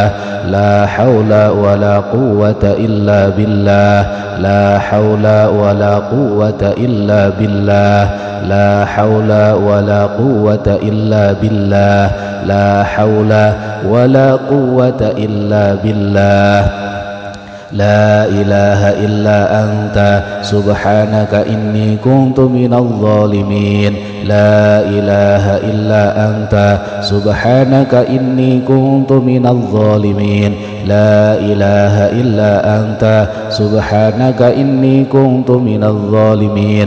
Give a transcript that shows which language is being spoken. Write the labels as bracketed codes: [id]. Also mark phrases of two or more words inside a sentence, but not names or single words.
[ar] لا حول ولا قوة إلا بالله. لا حول ولا قوة إلا بالله. لا حول ولا قوة إلا بالله. لا حول ولا قوة إلا بالله. لا إله إلا أنت سبحانك إني كنت من الظالمين. لا إله إلا أنت سبحانك إني كنت من الظالمين. لا إله إلا أنت سبحانك إني كنت من الظالمين.